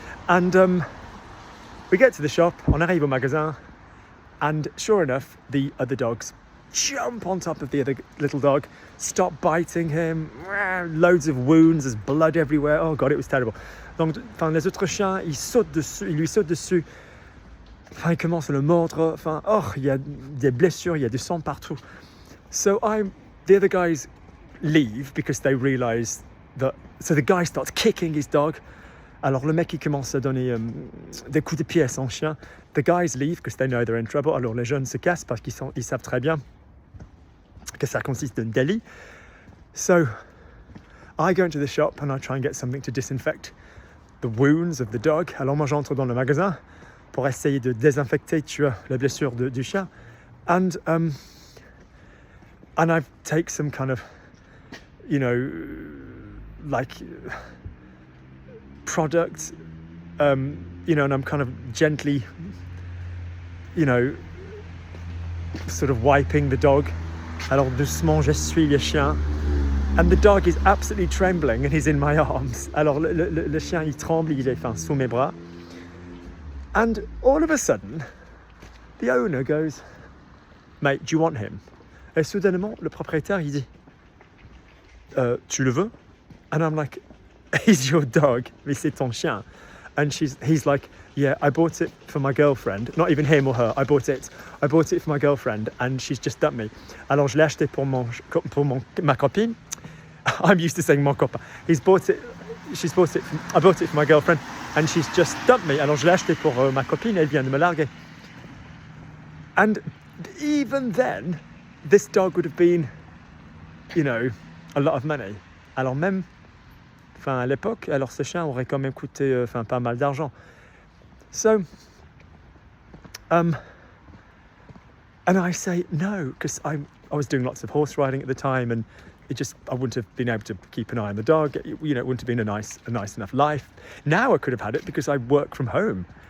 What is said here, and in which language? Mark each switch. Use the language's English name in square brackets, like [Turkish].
[English] And we get to the shop. [French] On arrive au magasin. [English] And sure enough, the other dogs jump on top of the other little dog, stop biting him, loads of wounds, there's blood everywhere. Oh God, it was terrible. [French] Donc, enfin, les autres chiens, ils lui sautent dessus. Enfin, ils commencent à le mordre. Enfin, oh, il y a des blessures, il y a du sang partout. [English] So the other guys leave because they realize that. So the guy starts kicking his dog. [French] Alors le mec il commence à donner des coups de pied à son chien. [English] The guys leave because they know they're in trouble. [French] Alors les jeunes se cassent parce qu'ils savent très bien que ça consiste d'un délit. [English] So I go into the shop and I try and get something to disinfect the wounds of the dog. [French] Alors moi j'entre dans le magasin pour essayer de désinfecter la blessure du chien. [English] And I take some kind of, you know, like product, you know, and I'm kind of gently, you know, sort of wiping the dog. [French] Alors doucement j'essuie le chien. [English] And the dog is absolutely trembling and he's in my arms. [French] Alors le chien il tremble, il est sous mes bras. [English] And all of a sudden, the owner goes, mate, do you want him? [French] Et soudainement, le propriétaire il dit, tu le veux? [English] And I'm like, he's your dog, [French] mais c'est ton chien. [English] And he's like, yeah, I bought it for my girlfriend. Not even him or her, I bought it for my girlfriend and she's just dumped me. [French] Alors je l'ai acheté pour ma copine. [English] I'm used to saying mon copain. I bought it for my girlfriend and she's just dumped me. [French] Alors je l'ai acheté pour ma copine, elle vient de me larguer. [English] And even then, this dog would have been, you know, a lot of money. [French] Alors même, à l'époque, alors ce chien aurait quand même coûté pas mal d'argent. [English] So, and I say no, because I was doing lots of horse riding at the time, and I wouldn't have been able to keep an eye on the dog. You know, it wouldn't have been a nice enough life. Now I could have had it because I work from home.